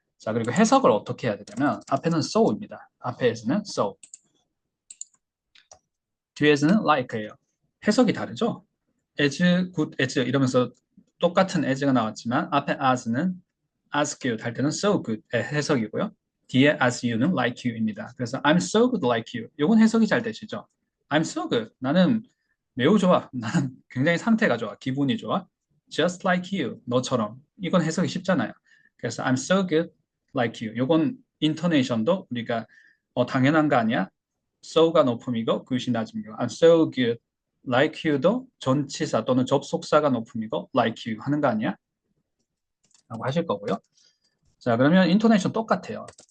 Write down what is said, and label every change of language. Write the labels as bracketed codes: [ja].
[ko] 자, 그리고 해석을 어떻게 해야 되냐면 앞에는 so입니다. 앞에는 so, 뒤에서는 like예요. 해석이 다르죠? as good as 이러면서 똑같은 as가 나왔지만 앞에 as는 as good 할 때는 so good의 해석이고요. 뒤에 as you는 like you입니다. 그래서 [en] I'm so good like you. [ko] 이건 해석이 잘 되시죠? [en] I'm so good. [ko] 나는 매우 좋아. 나는 굉장히 상태가 좋아. 기분이 좋아. [en] Just like you. [ko] 너처럼. 이건 해석이 쉽잖아요. 그래서 [en] I'm so good like you. [ko] 이건 인토네이션도 우리가 당연한 거 아니야? so가 높음이고 good이 낮음이고 [en] I'm so good like you [ko] 도 전치사 또는 접속사가 높음이고 like you 하는 거 아니야? 라고 하실 거고요. 자, 그러면 인토네이션 똑같아요.